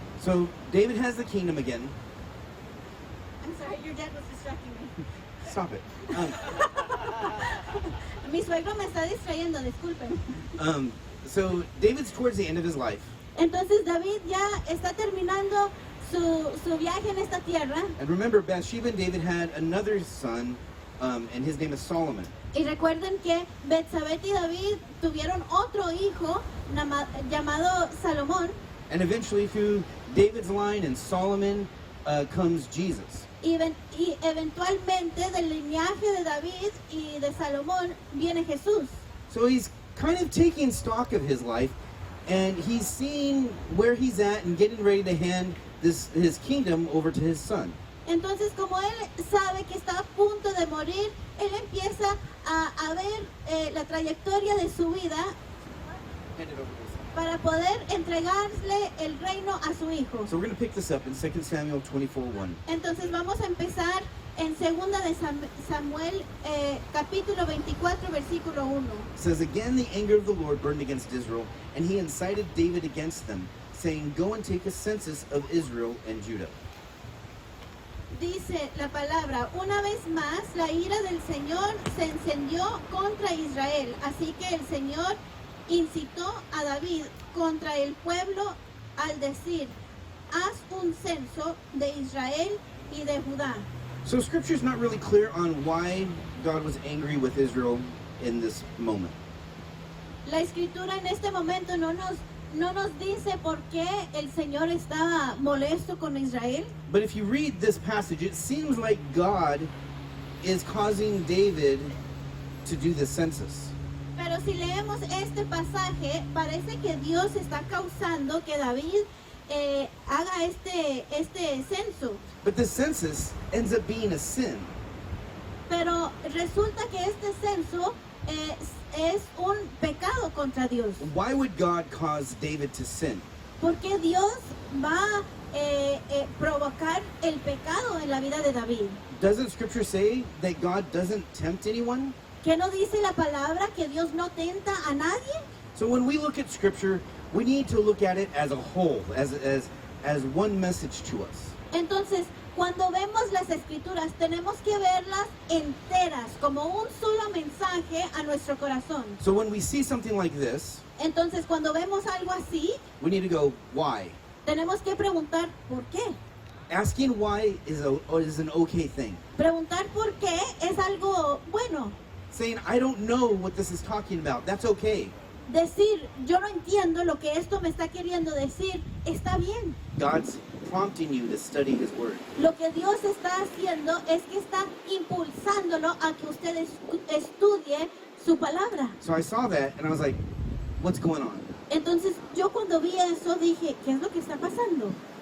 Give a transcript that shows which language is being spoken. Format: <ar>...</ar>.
<en>So David has the kingdom again. I'm sorry, your dad was distracting me. Stop it.</en> <es>Mi suegro me está distrayendo, disculpen.</es> <en>So David's towards the end of his life.</en> <es>Entonces David ya está terminando su viaje en esta tierra.</es> <en>And remember, Bathsheba and David had another son, and his name is Solomon.</en> <es>Y recuerden que Betsabé y David tuvieron otro hijo llamado Salomón.</es> <en>And eventually, through David's line and Solomon, comes Jesus.</en> <es>Y eventualmente del linaje de David y de Salomón viene Jesús.</es> <en>So he's kind of taking stock of his life, and he's seeing where he's at and getting ready to hand his kingdom over to his son.</en> <es>Entonces, como él sabe que está a punto de morir, él empieza a ver la trayectoria de su vida</es> <en>Hand it over to his son.</en> <es>para poder entregarle el reino a su hijo.</es> <en>So we're going to pick this up in 2 Samuel 24:1.</en> <es>Entonces vamos a empezar en segunda de Samuel, capítulo 24, versículo 1.</es> <en>It says, "Again the anger of the Lord burned against Israel, and he incited David against them, saying, Go and take a census of Israel and Judah."</en> <es>Dice la palabra, una vez más la ira del Señor se encendió contra Israel, así que el Señor incitó a David contra el pueblo al decir, haz un censo de Israel y de Judá.</es> <en>So scripture's not really clear on why God was angry with Israel in this moment.</en> <es>La escritura en este momento no nos dice por qué el Señor estaba molesto con Israel.</es> <en>But if you read this passage, it seems like God is causing David to do the census.</en> <es>Pero si leemos este pasaje, parece que Dios está causando que David haga este censo.</es> <en>But the census ends up being a sin.</en> <es>Pero resulta que este censo es un pecado contra Dios.</es> <en>Why would God cause David to sin?</en> <es>Porque Dios va a provocar el pecado en la vida de David.</es> <en>Doesn't scripture say that God doesn't tempt anyone?</en> <es>¿Qué no dice la palabra que Dios no tenta a nadie?</es> <en>So when we look at scripture, we need to look at it as a whole, as one message to us.</en> <es>Entonces, cuando vemos las escrituras, tenemos que verlas enteras, como un solo mensaje a nuestro corazón.</es> <en>So when we see something like this,</en> <es>Entonces, cuando vemos algo así,</es> <en>we need to go, why?</en> <es>tenemos que preguntar ¿por qué?</es> <en>Asking why is an okay thing.</en> <es>Preguntar por qué es algo bueno.</es> <en>Saying, I don't know what this is talking about, that's okay.</en> <es>Decir, yo no entiendo lo que esto me está queriendo decir, está bien.</es> <en>God's prompting you to study his word.</en> <es>Lo que Dios está haciendo es que está impulsándolo a que usted estudie su palabra.</es> <en>So I saw that and I was like, what's going on?</en> <es>Entonces, yo cuando vi eso dije, ¿qué es lo que está pasando?</es>